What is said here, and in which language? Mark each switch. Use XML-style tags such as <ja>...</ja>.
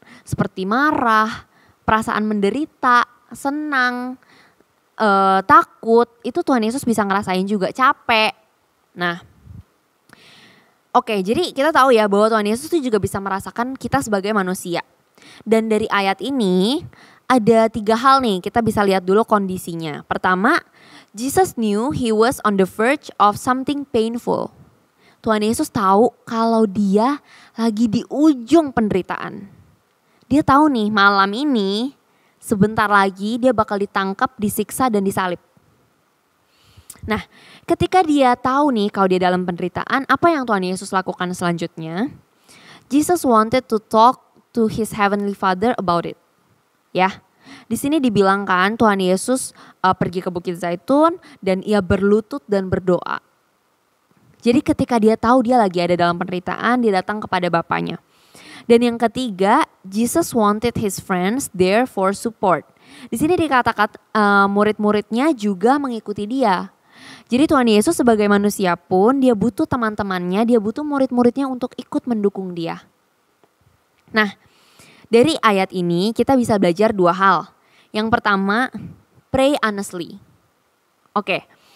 <id>Seperti marah, perasaan menderita, senang, takut, itu Tuhan Yesus bisa ngerasain juga, capek. Nah, oke, jadi kita tahu ya bahwa Tuhan Yesus itu juga bisa merasakan kita sebagai manusia. Dan dari ayat ini ada 3 hal nih, kita bisa lihat dulu kondisinya. Pertama,</id> <en>Jesus knew he was on the verge of something painful.</en> <id>Tuhan Yesus tahu kalau dia lagi di ujung penderitaan. Dia tahu nih malam ini sebentar lagi dia bakal ditangkap, disiksa dan disalib. Nah, ketika dia tahu nih kalau dia dalam penderitaan, apa yang Tuhan Yesus lakukan selanjutnya?</id> <en>Jesus wanted to talk to his heavenly Father about it.</en> <id>Ya, di sini dibilangkan Tuhan Yesus pergi ke Bukit Zaitun dan ia berlutut dan berdoa. Jadi ketika dia tahu dia lagi ada dalam penderitaan, dia datang kepada Bapanya. Dan yang ketiga,</id> <en>Jesus wanted his friends there for support.</en> <id>Di sini dikatakan murid-muridnya juga mengikuti dia. Jadi Tuhan Yesus sebagai manusia pun dia butuh teman-temannya, dia butuh murid-muridnya untuk ikut mendukung dia. Nah, dari ayat ini kita bisa belajar 2 hal. Yang pertama,</id> <en>pray honestly.</en> <id>Oke.</id>